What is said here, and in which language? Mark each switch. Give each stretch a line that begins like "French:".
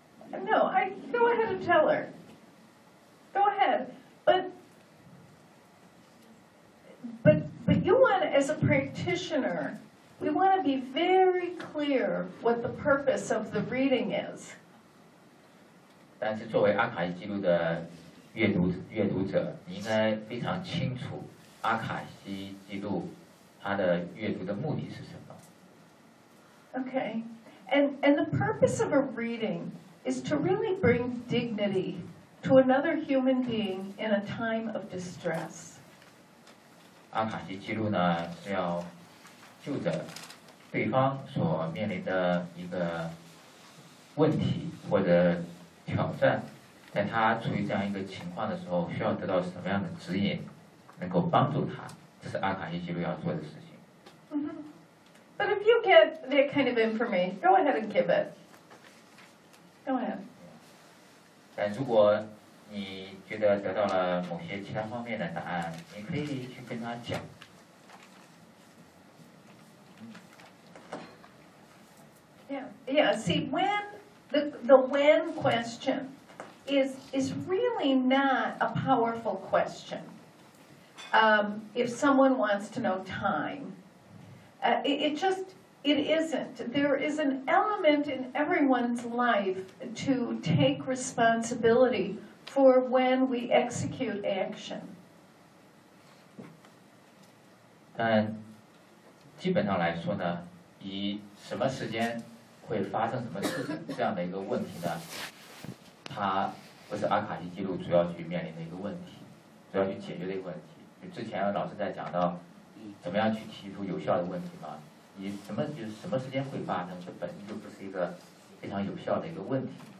English: No, go ahead and tell her. Go ahead. But you want, as a practitioner, we want to be very clear what the purpose of the reading is.
Chinese: 但是作为阿卡西记录的阅读者，你应该非常清楚阿卡西记录它的阅读的目的是什么。
English: Okay. And the purpose of a reading is to really bring dignity to another human being in a time of distress.
Chinese: 阿卡西记录呢是要就着对方所面临的一个问题或者挑战，在他处于这样一个情况的时候，需要得到什么样的指引，能够帮助他，这是阿卡西记录要做的事情。
English: But if you get that kind of information, go ahead and give it. Go ahead.
Chinese: 但如果你觉得得到了某些其他方面的答案，你可以去跟他讲。
English: Yeah. See, when the when question is really not a powerful question. If someone wants to know time. It isn't. There is an element in everyone's life to take responsibility for when we execute action.
Chinese: 但基本上来说呢，以什么时间，或会发生什么事情这样的一个问题呢，它不是阿卡西记录主要去面临的一个问题，主要去解决的一个问题。就之前老师在讲到怎么样去提出有效的问题嘛，你什么就是什么时间会发生，这本身就不是一个非常有效的一个问题。